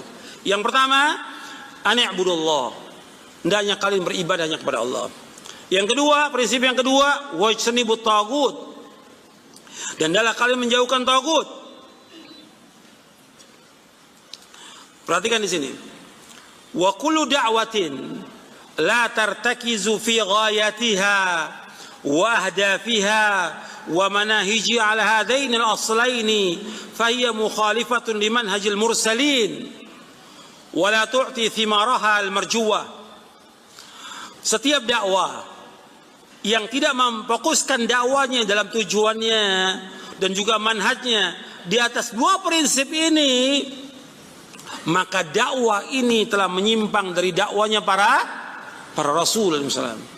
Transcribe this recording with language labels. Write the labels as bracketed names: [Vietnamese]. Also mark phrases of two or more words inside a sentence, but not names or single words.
[Indonesian] Yang pertama, [Arabic] أن اعبدوا الله. [Indonesian] Hendaknya kalian beribadah hanya kepada Allah. Yang kedua, prinsip yang kedua, [Arabic] واجتنبوا الطاغوت. [Indonesian] Dan hendaklah kalian menjauhkan tagut. Perhatikan di sini. [Arabic] وكل دعوة لا ترتكز في غايتها وأهدافها ومناهجها على هذين الأصلين فهي مخالفة لمنهج المرسلين ولا تؤتي ثمارها المرجوة. [Indonesian] Setiap dakwah yang tidak memfokuskan dakwanya dalam tujuannya dan juga manhajnya di atas dua prinsip ini, maka dakwah ini telah menyimpang dari dakwanya para rasul SAW.